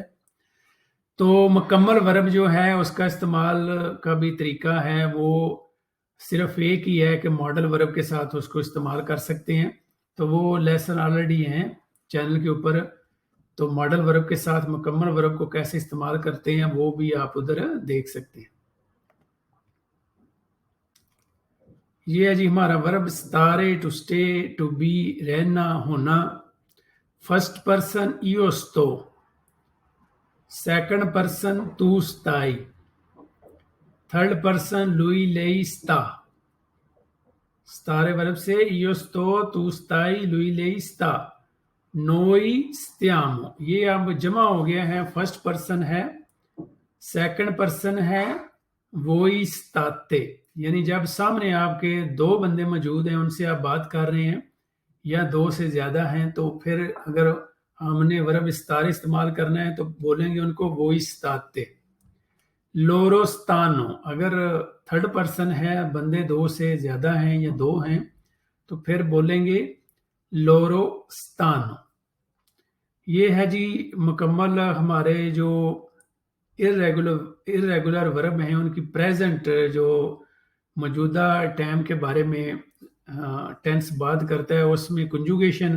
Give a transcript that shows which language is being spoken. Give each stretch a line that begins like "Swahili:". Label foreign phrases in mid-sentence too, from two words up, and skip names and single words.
Hindi: तो मुकम्मल वर्ब जो है उसका इस्तेमाल का भी तरीका है, वो सिर्फ एक ही है कि
English: modal verb
Hindi: के साथ उसको इस्तेमाल कर सकते हैं, तो वो लेसन ऑलरेडी हैं चैनल के ऊपर, तो
English: modal verb
Hindi: के साथ मुकम्मल वर्ब को कैसे इस्तेमाल करते हैं वो भी आप उधर देख सकते हैं। ये है जी हमारा वर्ब स्टारे,
English: to stay, to be,
Hindi: रहना, होना।
English: first person
Italian: io sto,
English: second person
Italian: tu stai,
English: third person
Italian: lui lei sta। स्टारे वर्ब से io sto, tu stai, lui lei sta। noi stiamo,
Hindi: ये अब जमा हो गया है,
English: first person
Hindi: है,
English: second person
Hindi: है,
Italian: voi state,
Hindi: यानी जब सामने आपके दो बंदे मौजूद हैं, उनसे आप बात कर रहे हैं या दो से ज्यादा हैं, तो फिर अगर हमने वर्ब स्टार इस्तेमाल करना है तो बोलेंगे उनको
Italian: voi state। loro stanno,
Hindi: अगर
English: third person
Hindi: है, बंदे दो से ज्यादा हैं या दो हैं, तो फिर बोलेंगे
Italian: loro stanno.
Hindi: ये है जी मुकम्मल हमारे जो
English: irregular verb
Hindi: हैं उनकी प्रेजेंट जो मौजूदा टाइम के बारे में टेंस बात करता है, उसमें कंजुगेशन।